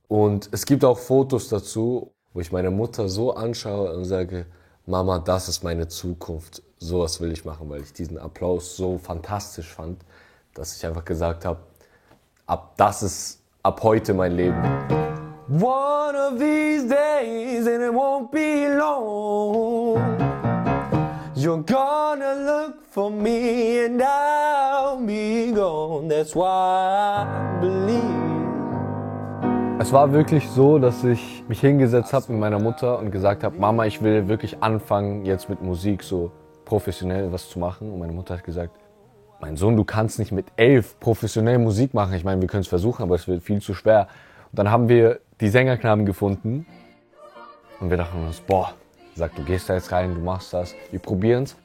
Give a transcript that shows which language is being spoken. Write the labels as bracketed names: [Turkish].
[German] Und es gibt auch Fotos dazu, wo ich meine Mutter so anschaue und sage, Mama, das ist meine Zukunft, sowas will ich machen, weil ich diesen Applaus so fantastisch fand, dass ich einfach gesagt habe, das ist ab heute mein Leben. [English] One of these days and it won't be long. You're gonna look for me and I'll be gone. That's why I believe. [German] Es war wirklich so, dass ich mich hingesetzt habe mit meiner Mutter und gesagt habe, Mama, ich will wirklich anfangen, jetzt mit Musik so professionell was zu machen. Und meine Mutter hat gesagt, mein Sohn, du kannst nicht mit 11 professionell Musik machen. Ich meine, wir können es versuchen, aber es wird viel zu schwer. Und dann haben wir die Sängerknaben gefunden und wir dachten uns, boah, sagt, du gehst da jetzt rein, du machst das, wir probieren's.